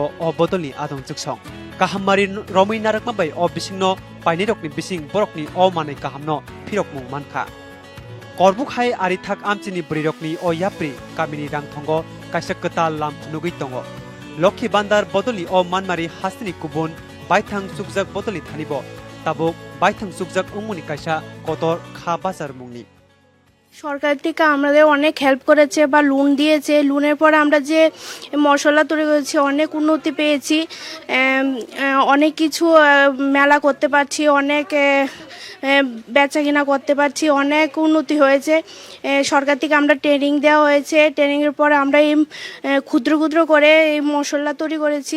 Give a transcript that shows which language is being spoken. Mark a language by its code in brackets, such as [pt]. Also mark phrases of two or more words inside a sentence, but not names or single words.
[trp] अ बदलनि आदं जुगसं काहाममारि रमै नारकमाबाय अ बिसिंनो पाइनेरकनि बिसिं बरकनि अ मानै काहामनो फिरकमुं मानखा करबुक हाय आरिथाक आमचिनि ब्रिरकनि अ याप्रि कामिनि रांथंगो काइसा कताल लाम फुनुगै दंगो लक्ष्मी बान्दार बदलि अ मानमारि हास्तिनि कुबुन बायथां सुकजाक बदलि थानिबो ताबुक बायथां सुकजाक उमुनि काइसा कतर खा बाजार मुंनि [bn] সরকার থেকে আমাদের অনেক হেল্প করেছে বা লোন দিয়েছে লোনের পরে আমরা যে মশলা তৈরি করেছি অনেক উন্নতি পেয়েছি অনেক কিছু মেলা করতে পারছি অনেক বেচা কিনা করতে পারছি অনেক উন্নতি হয়েছে সরকার থেকে আমরা ট্রেনিং দেওয়া হয়েছে ট্রেনিংয়ের পরে আমরা এই ক্ষুদ্র ক্ষুদ্র করে এই মশলা তৈরি করেছি